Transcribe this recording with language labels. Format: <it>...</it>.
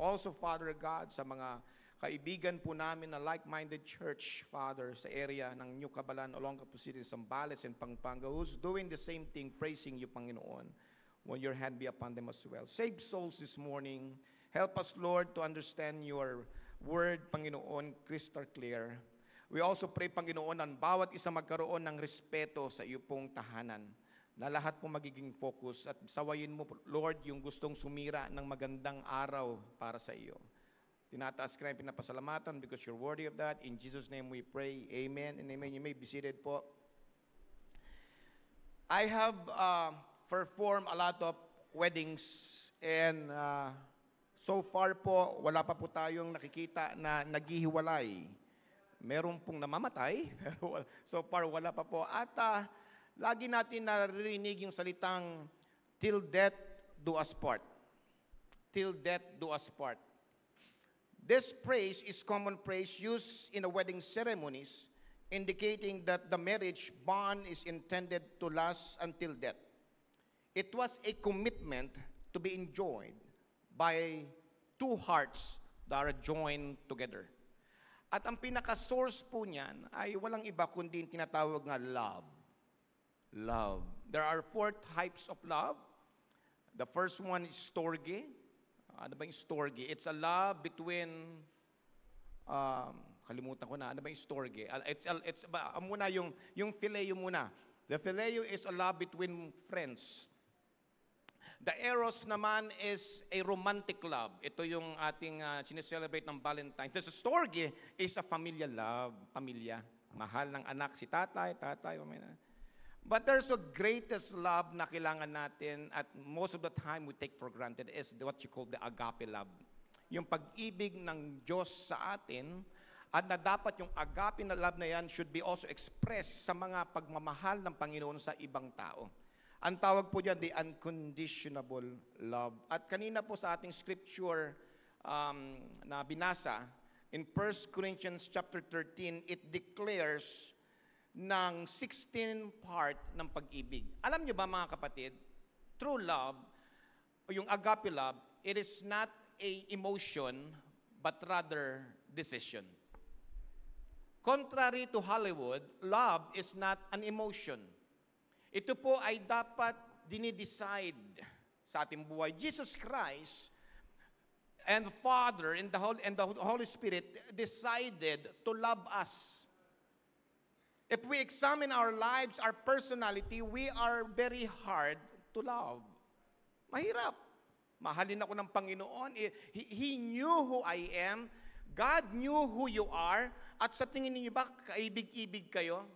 <en>Also, Father God,</en> <tl>sa mga kaibigan po namin</tl> <en>na like-minded church, Father, sa area ng New Cabalan, Olongapo City, Zambales, and Pampanga, who's doing the same thing, praising you, Panginoon, when your hand be upon them as well. Save souls this morning. Help us, Lord, to understand your word, Panginoon, crystal clear. We also pray,</en> <tl>Panginoon, ang bawat isa magkaroon ng respeto sa iyo pong tahanan, na lahat po magiging focus at sawayin mo, Lord, yung gustong sumira ng magandang araw para sa iyo. Tinataas ka na pinapasalamatan</tl> <en>because you're worthy of that. In Jesus' name we pray. Amen and amen. You may be seated</en> <tl>po.</tl> <en>I have performed a lot of weddings and so far po,</en> <tl>wala pa po tayong nakikita na naghihiwalay. Meron pong namamatay, pero so far wala pa po. At lagi natin naririnig yung salitang,</tl> <en>till death do us part. Till death do us part. This phrase is common phrase used in the wedding ceremonies, indicating that the marriage bond is intended to last until death. It was a commitment to be enjoyed by two hearts that are joined together.</en> <tl>At ang pinaka-source po niyan ay walang iba kundi yung tinatawag nga love.</tl> <en>Love. There are 4 types of love. The first one is storge. Ano ba yung storge? It's a love between,</en> <tl>kalimutan ko na, ano ba yung storge? Muna yung phileo muna.</tl> <en>The phileo is a love between friends. The eros</en> <tl>naman</tl> <en>is a romantic love.</en> <tl>Ito yung ating sineselebrate ng Valentine's. The storge is a familial love. Pamilya. Mahal ng anak si tatay, mamaya.</tl> <en>But there's a greatest love</en> <tl>na kailangan natin</tl> <en>at most of the time we take for granted is what you call the agape love.</en> <tl>Yung pag-ibig ng Diyos sa atin at na dapat yung agape na love na yan</tl> <en>should be also expressed</en> <tl>sa mga pagmamahal ng Panginoon sa ibang tao. Ang tawag po dyan,</tl> <en>the unconditional love.</en> <tl>At kanina po sa ating scripture na binasa,</tl> <en>in 1 Corinthians chapter 13, it declares</en> <tl>ng 16 part ng pag-ibig. Alam niyo ba mga kapatid,</tl> <en>true love, o yung agape love, it is not a emotion, but rather decision. Contrary to Hollywood, love is not an emotion.</en> <tl>Ito po ay dapat dinidecide sa ating buhay.</tl> <en>Jesus Christ and the Father and the Holy Spirit decided to love us. If we examine our lives, our personality, we are very hard to love.</en> <tl>Mahirap. Mahalin ako ng Panginoon.</tl> <en>He knew who I am. God knew who you are.</en> <tl>At sa tingin niyo ba, kaibig-ibig kayo?</tl>